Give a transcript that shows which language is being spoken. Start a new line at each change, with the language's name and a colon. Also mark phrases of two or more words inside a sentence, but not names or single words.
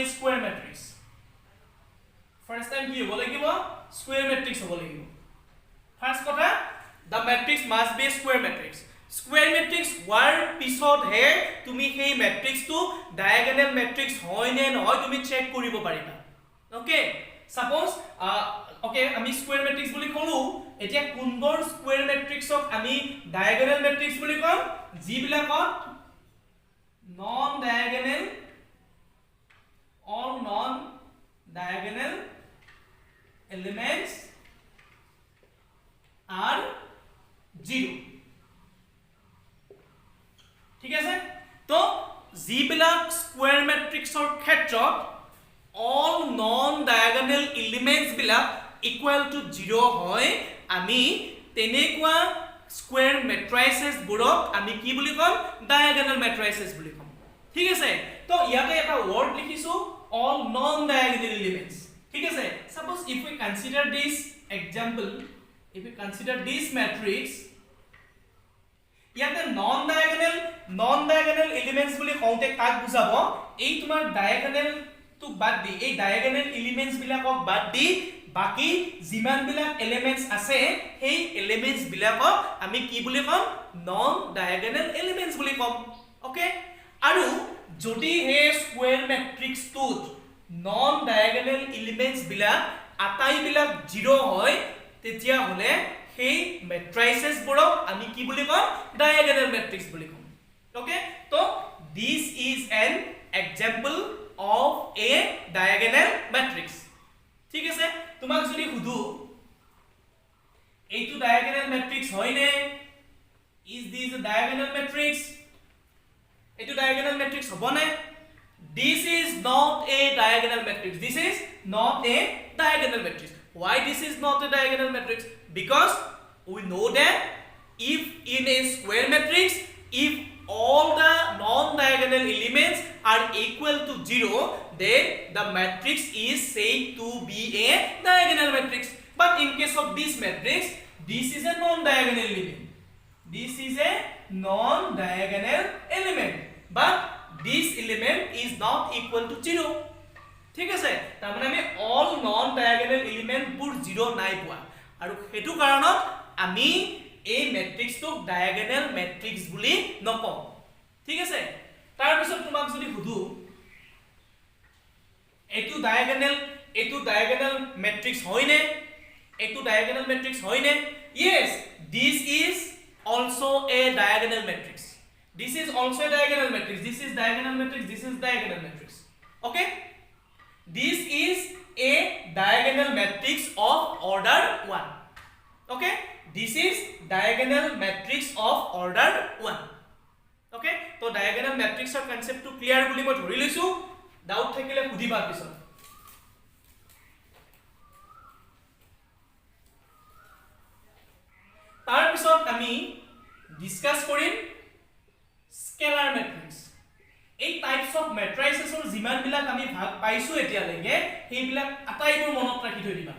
English: square matrix first time
Assamese: কি হ'ব লাগিব
English: square matrix
Assamese: হ'ব লাগিব ফাৰ্স্ট কথা
English: the matrix must be a square matrix square matrix
Assamese: হোৱাৰ পিছত হে তুমি সেই ম্যাট্ৰিক্সটো
English: diagonal matrix
Assamese: হয় নে নহয় তুমি চেক কৰিব পাৰিবা
English: okay suppose okay
Assamese: আমি
English: square matrix
Assamese: বুলি কলো এতিয়া কোনবোৰ
English: square matrix
Assamese: আমি
English: diagonal matrix
Assamese: বুলি কম যিবিলাকত
English: non diagonal or non diagonal elements are 0
Assamese: ঠিক আছে তো যিবিলাক
English: square matrix
Assamese: ক্ষেত্ৰত
English: all non diagonal elements
Assamese: বিলাক
English: equal to 0
Assamese: হয় আমি তেনেকুৱা
English: square matrices
Assamese: বোৰক আমি কি বুলি কম
English: diagonal matrices
Assamese: বুলি কম ঠিক আছে তো ইয়াতে এটা ওয়ার্ড লিখিছো
English: all non diagonal elements
Assamese: ঠিক আছে
English: suppose if we consider this example if we consider this matrix
Assamese: ইয়াতে
English: non diagonal elements
Assamese: বুলি কওঁতে কাক বুজাব এই তোমাৰ diagonal টু বাদ দি এই
English: diagonal elements
Assamese: বিলাকক বাদ দি বাকি যিমান বিলাক এলিমেন্টস আছে সেই এলিমেন্টস বিলাকক আমি কি বুলি কম
English: non diagonal elements
Assamese: বুলি কম ওকে আৰু যদি হে
English: square matrix two non diagonal elements
Assamese: বিলাক আটাই বিলাক 0 হয় তেতিয়া হলে সেই matrices বোৰক আমি কি বুলি কম
English: diagonal matrix
Assamese: বুলি কম ওকে তো
English: this is an example of a diagonal matrix
Assamese: ঠিক আছে তোমাক যদি হুদু এইটো diagonal matrix হয় নে
English: is this a diagonal matrix
Assamese: এইটো diagonal matrix হ'ব নে
English: this is not a diagonal matrix this is not a diagonal matrix why this is not a diagonal matrix because we know that if in a square matrix if all the non-diagonal elements are equal to 0 then the matrix is said to be a diagonal matrix. But in case of this matrix, this is a non-diagonal element. This is a non-diagonal element, but this element is not equal to 0.
Assamese: ঠিক আছে, তাৰ মানে আমি
English: all non-diagonal element
Assamese: বোৰ 0 নাই পোৱা আৰু হেতু কাৰণত আমি এই ম্যাট্ৰিক্সটো
English: diagonal matrix
Assamese: বুলি নকওঁ। ঠিক আছে, তাৰ পিছত তোমাক যদি সুধো এইটো
English: diagonal matrix
Assamese: হয়নে, এইটো
English: diagonal matrix
Assamese: হয়নে?
English: yes, this is also a diagonal matrix. This is also a diagonal matrix. This is diagonal matrix. This is diagonal matrix. Okay, this is a diagonal matrix of order 1. Okay, this is diagonal matrix of order 1. Okay, so diagonal matrix or concept to clear
Assamese: বুলি মই ধৰি লৈছো, ডাউট থাকিলে সুধিবা পিছত। তাৰ পিছত আমি ডিসকাস কৰিম
English: scalar matrix.
Assamese: এই
English: types of matrices
Assamese: যিমান বিলাক আমি ভাগ পাইছো এতিয়া লৈকে সেইবিলাক আটাইবোৰ মনত ৰাখি থৈ দিবা।